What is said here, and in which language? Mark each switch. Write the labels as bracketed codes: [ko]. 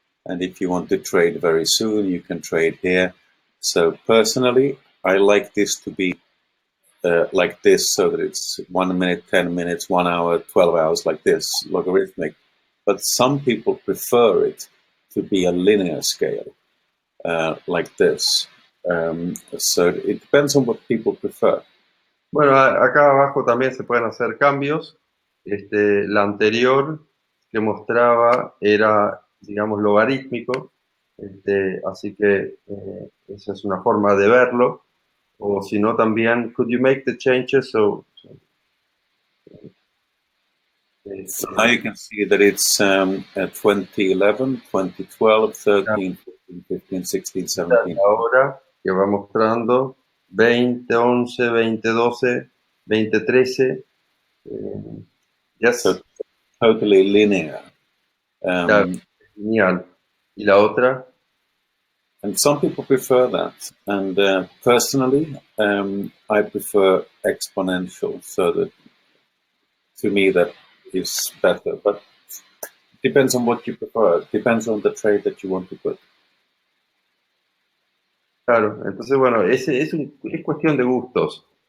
[en] And if you want to trade very soon, you can trade here. So personally, I like this to be like this, so that it's 1 minute, 10 minutes, 1 hour, 12 hours, like this, logarithmic. But some people prefer it to be a linear scale, like this. So it depends on what people prefer. [es] Bueno, acá abajo también se pueden hacer cambios. La anterior que mostraba era, digamos, logarítmico, así que esa es una forma de verlo. O si no, también, [en] could you make the changes? So now you can see that it's 2011, 2012, 13, 14, 15, 16, 17. [es] Ahora que va mostrando 2011, 2012, 2013. Yes. [en] So totally linear. [es] Genial. ¿Y la otra? [en] And some people prefer that. And personally, I prefer exponential. So that, to me, that is better. But it depends on what you prefer. It depends on the trade that you want to put. [es] Claro, entonces bueno, es cuestión de gustos.